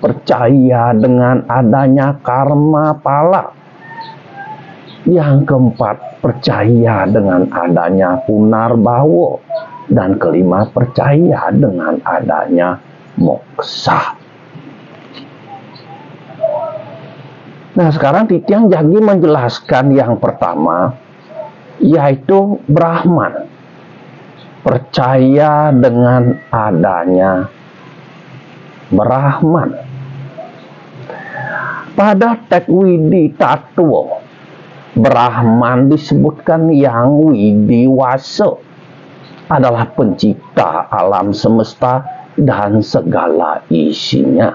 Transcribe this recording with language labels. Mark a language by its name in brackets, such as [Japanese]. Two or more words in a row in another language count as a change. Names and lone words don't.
[Indonesian] Percaya dengan adanya karma pala. Yang 4. Percaya dengan adanya punarbawa. Dan 5. Percaya dengan adanya moksa. Nah, sekarang [Balinese] titiang jagi [Indonesian] menjelaskan yang pertama, yaitu Brahman. percaya dengan adanya Brahman. Pada teks Widi Tattwa, Brahman disebutkan yang widiwasa, adalah pencipta alam semesta dan segala isinya.